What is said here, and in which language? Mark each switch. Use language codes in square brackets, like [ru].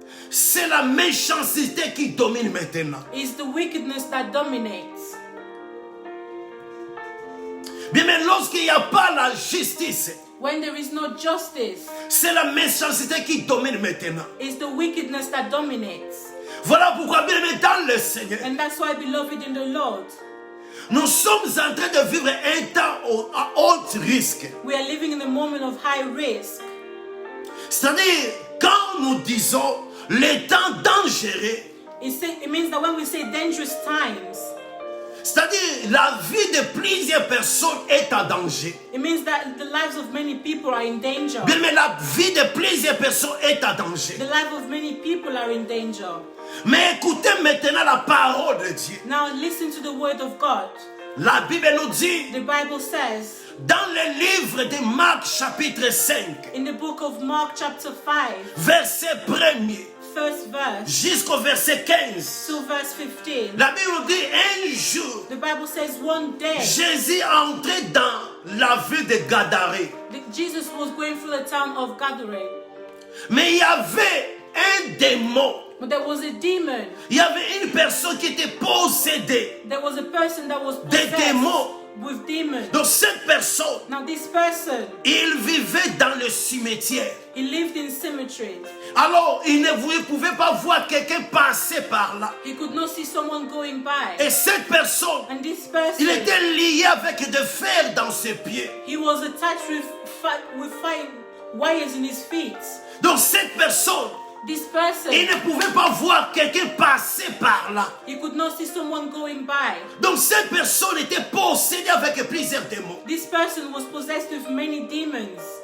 [fr] c'est la méchanceté qui domine maintenant. [en] it's the wickedness that dominates. [fr] Bien aimé, lorsqu'il n'y a pas la justice, [en] When there is no justice, [fr] c'est la méchanceté qui domine maintenant. [en] it's the wickedness that dominates. [fr] Voilà pourquoi, bien aimé, dans le Seigneur, [en] And that's why, beloved in the Lord, [fr] nous sommes en train de vivre un temps à haut risque. [en] we are living in a moment of high risk. [fr] C'est-à-dire, quand nous disons les temps dangereux, [en] It means that when we say dangerous times, [fr] c'est-à-dire la vie de plusieurs personnes est en danger. [en] it means that the lives of many people are in danger. [fr] Bien, mais la vie de plusieurs personnes est en danger. [en] The life of many people are in danger. [fr] Mais écoutez maintenant la parole de Dieu. [en] Now listen to the word of God. [fr] La Bible nous dit, [en] The Bible says [fr] dans le livre de Marc chapitre 5, [en] in the book of Mark chapter 5, [fr] verset 1er, [en] first verse [fr] jusqu'au verset 15. [en] to verse 15, [fr] La Bible nous dit, un jour, [en] the Bible says one day [fr] Jésus est entré dans la ville de Gadaré. [en] Jesus was going through the town of Gadarene. [fr] Mais il y avait un démon. [en] But there was a demon. [fr] Il y avait une personne qui était possédée. [en] There was a person that was [fr] Des [en] possessed [fr] démons. [en] with demons. [fr] Donc cette personne, [en] Now this person, [fr] il vivait dans le cimetière. [en] he lived in cemeteries. [fr] Alors, il ne pouvait pas voir quelqu'un passer par là. [en] He could not see someone going by. [fr] Et cette personne, [en] And this [fr] il [en] person, [fr] était lié avec des fers dans ses pieds. [en] he was attached with fine wires in his feet. [fr] Donc cette personne, [en] This person, [fr] Il ne pouvait pas voir quelqu'un passer par là. [en] he could not see someone going by. [fr] Donc cette personne était possédée avec plusieurs démons. [en] This person was possessed with many demons.